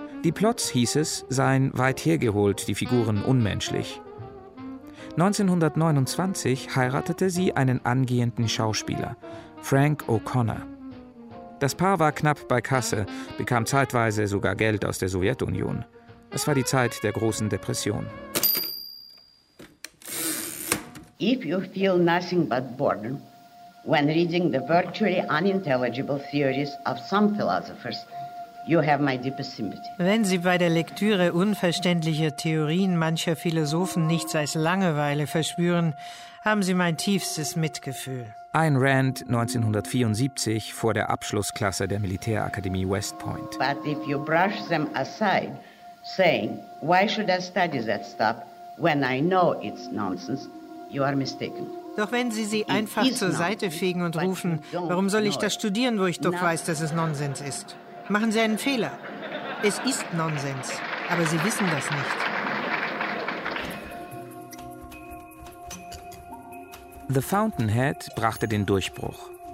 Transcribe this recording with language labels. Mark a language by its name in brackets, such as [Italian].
[German] Die Plots, hieß es, seien weit hergeholt, die Figuren unmenschlich. 1929 heiratete sie einen angehenden Schauspieler, Frank O'Connor. Das Paar war knapp bei Kasse, bekam zeitweise sogar Geld aus der Sowjetunion. Es war die Zeit der großen Depression. [English] If you feel nothing but boredom when reading the virtually unintelligible theories of some philosophers, you have my deepest sympathy. [German] Wenn Sie bei der Lektüre unverständlicher Theorien mancher Philosophen nichts als Langeweile verspüren, haben Sie mein tiefstes Mitgefühl. Ayn Rand, 1974, vor der Abschlussklasse der Militärakademie West Point. [English] But if you brush them aside, saying, why should I study that stuff when I know it's nonsense, you are mistaken. [German] Doch wenn Sie sie einfach zur Seite fegen und rufen, warum soll ich das studieren, wo ich doch weiß, dass es Nonsens ist? Machen Sie einen Fehler. Es ist Nonsens, aber Sie wissen das nicht. The Fountainhead brachte den Durchbruch.